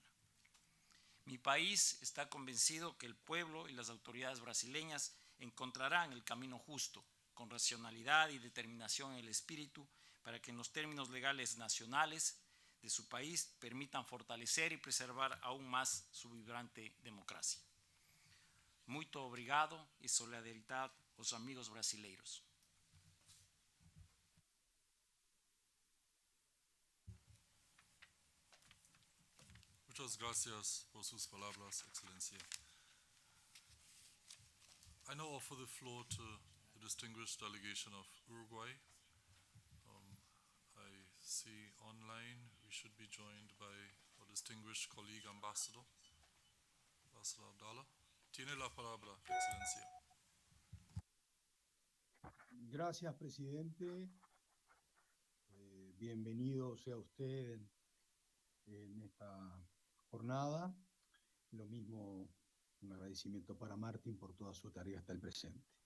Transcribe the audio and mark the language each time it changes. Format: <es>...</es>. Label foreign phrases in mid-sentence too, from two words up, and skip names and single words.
<es>Mi país está convencido que el pueblo y las autoridades brasileñas encontrarán el camino justo, con racionalidad y determinación en el espíritu, para que en los términos legales nacionales de su país permitan fortalecer y preservar aún más su vibrante democracia.</es> <pt>Muito obrigado</pt> <es>y solidaridad</es> <pt>aos amigos brasileiros.</pt> <es>Muchas gracias por sus palabras, Excelencia.</es> <en>I now offer the floor to the distinguished delegation of Uruguay. I see online we should be joined by our distinguished colleague Ambassador Abdallah.</en> <es>Tiene la palabra, Excelencia. Gracias, presidente. Bienvenido sea usted en esta jornada. Lo mismo, un agradecimiento para Martín por toda su tarea hasta el presente.</es>